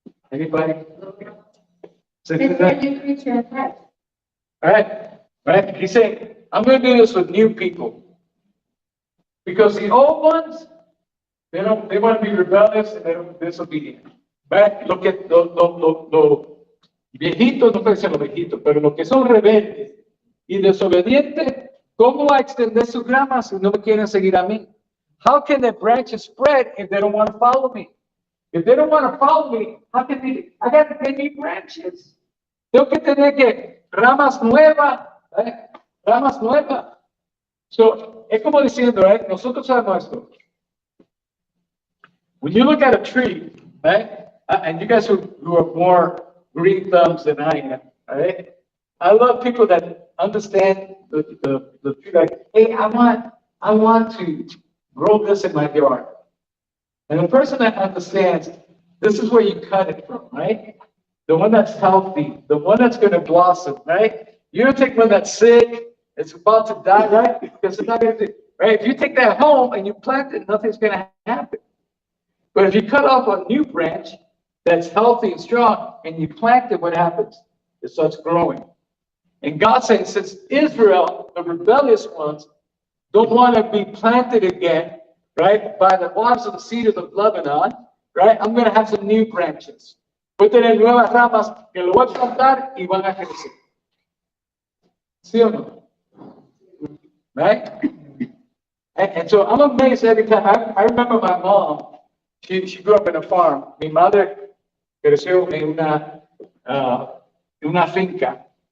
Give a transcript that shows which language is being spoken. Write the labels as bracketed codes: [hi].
[en] Anybody? It's a new creature of Christ. Right? He's saying, I'm going to do this with new people. Because the old ones, they want to be rebellious and they're disobedient. Right? [es] Lo que, lo viejitos, no puede ser los viejitos, pero los que son rebeldes y desobedientes, ¿cómo va a extender sus ramas si no me quieren seguir a mí? [en] How can the branches spread if they don't want to follow me? If they don't want to follow me, how can they? I got to get new branches. [es] Tengo que tener que ramas nuevas, ramas nuevas. So, es como diciendo, nosotros sabemos esto. [en] When you look at a tree, right? And you guys who are more green thumbs than I am, right? I love people that understand the tree. Like, hey, I want to grow this in my yard. And the person that understands, this is where you cut it from, right? The one that's healthy, the one that's going to blossom, right? You don't take one that's sick, it's about to die, right? Because it's not going to, right? If you take that home and you plant it, nothing's going to happen. But if you cut off a new branch that's healthy and strong and you plant it, what happens? It starts growing. And God saying, since Israel, the rebellious ones, don't want to be planted again, right, by the waters of the cedars of Lebanon, right, I'm going to have some new branches. [es] Voy a tener nuevas ramas que lo voy a plantar y van a crecer. ¿Sí o no? Right? [en] And so I'm amazed every time. I remember my mom, she grew up in a farm. [es] Mi madre creció en una finca.